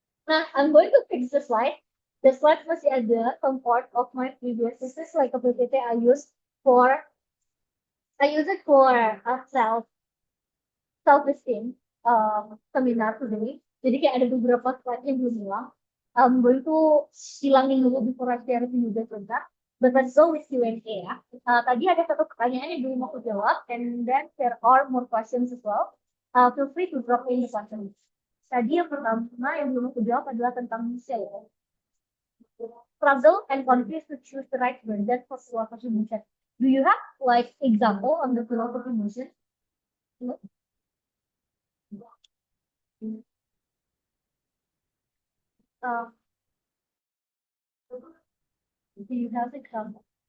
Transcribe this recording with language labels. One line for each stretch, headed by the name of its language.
English: Nah, I'm going to fix the slide The slide
Indonesian: masih ada
English: some part of my previous. This is like a PPT I use for it for self esteem seminar today.
Indonesian: Jadi kayak ada beberapa slide yang belum hilang. Gue itu hilangin dulu
English: before I share it
Indonesian: juga sebentar.
English: But let's go with Q&A ya.
Indonesian: Tadi ada satu pertanyaan yang belum aku jawab,
English: and then there are more questions as well. Feel free to drop in the questions.
Indonesian: Tadi yang pertama yang belum aku jawab adalah tentang Michelle.
English: Struggle and confused to choose the right word. That's for philosophy motion. Do you have like example on the philosophy motion? Uh, do you have example?